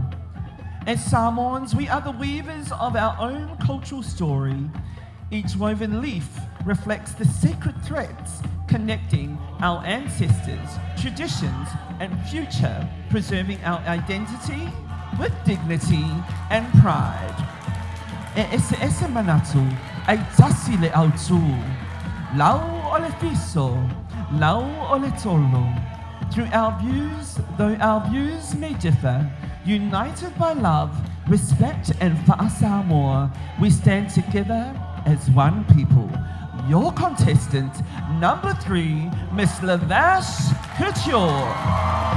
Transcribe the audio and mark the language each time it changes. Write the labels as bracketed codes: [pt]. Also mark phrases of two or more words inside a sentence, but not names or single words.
[en] As Samoans, we are the weavers of our own cultural story. Each woven leaf reflects the sacred threads connecting our ancestors, traditions, and future, preserving our identity with dignity and pride. [sm] Ese manatu, ai tasi le autu, lau ole fiso, lau ole tolo. [en] Through our views, though our views may differ, united by love, respect, and fa'asamoa, we stand together as one people. Your contestant, number 3, Miss Lavash Couture.